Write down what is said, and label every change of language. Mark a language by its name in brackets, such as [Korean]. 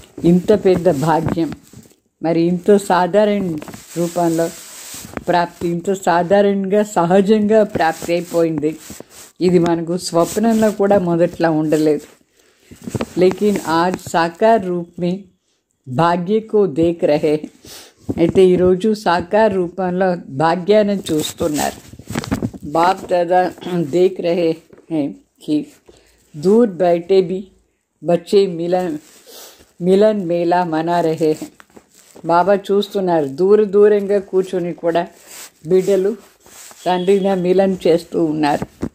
[Telugu] ఇంత పెద్ద భాగ్యం, మరి ఇంత సాధారణ రూపంలో ప్రాప్తి, ఇంత సాధారణంగా సహజంగా ప్రాప్తి అయిపోయింది. ఇది మనకు స్వప్నంలో కూడా మొదట్లో ఉండలేదు. [Hindi] లేకిన్ ఆజ్ సాకార్ రూప్ మే భాగ్య కో దేఖ్ రహే. [Telugu] అయితే ఈరోజు సాకార రూపంలో భాగ్యాన్ని చూస్తున్నారు. [Hindi] बाप दादा देख रहे हैं कि दूर बैठे भी बच्चे मिलन मेला मना रहे हैं. [Telugu] బాబా చూస్తున్నారు, దూరంగా కూర్చొని కూడా బిడ్డలు తండ్రిని మిలన్ చేస్తూ ఉన్నారు.